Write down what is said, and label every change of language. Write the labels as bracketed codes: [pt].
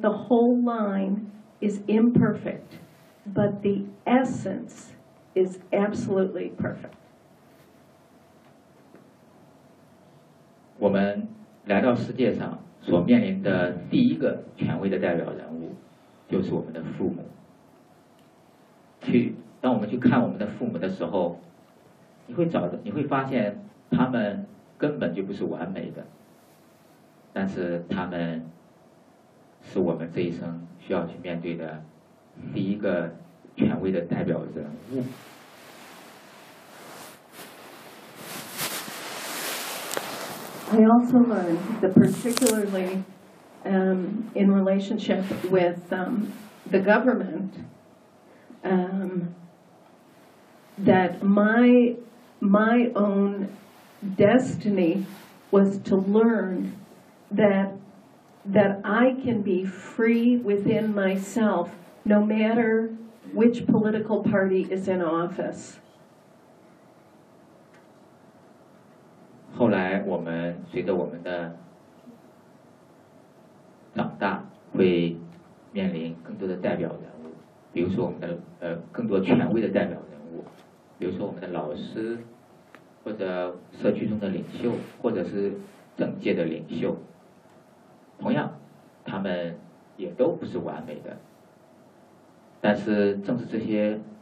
[en] The whole line is imperfect, but the essence is absolutely perfect. [zh] 我们来到世界上所面临的第一个权威的代表人物就是我们的父母。去当我们去看我们的父母的时候，你会发现他们根本就不是完美的，但是他们是我们这一生需要去面对的第一个权威的代表人物。 [en] I also learned that particularly in relationship with the government that my own destiny was to learn that I can be free within myself no matter which political party is in office. [zh] 后来我们随着我们的长大会面临更多的代表人物，比如说我们的更多权威的代表人物，比如说我们的老师或者社区中的领袖或者是政界的领袖，同样他们也都不是完美的，但是正是这些